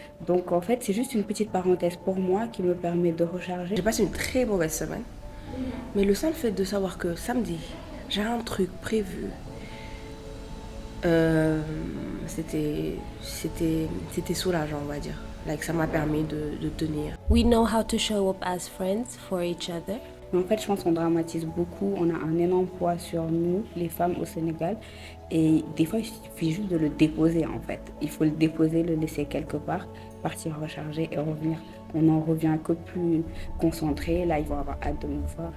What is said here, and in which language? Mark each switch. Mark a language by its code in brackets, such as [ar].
[fr] Donc en fait, c'est juste une petite parenthèse pour moi qui me permet de recharger. J'ai passé une très mauvaise semaine. Mais le seul fait de savoir que samedi, j'ai un truc prévu, c'était soulageant, on va dire. Like, ça m'a permis de tenir. [en] We know how to show up as friends for each other. [fr] Mais en fait, je pense qu'on dramatise beaucoup. On a un énorme poids sur nous, les femmes au Sénégal. Et des fois, il suffit juste de le déposer, en fait. Il faut le déposer, le laisser quelque part, partir recharger et revenir. On en revient que plus concentré. Là, ils vont avoir hâte de nous voir.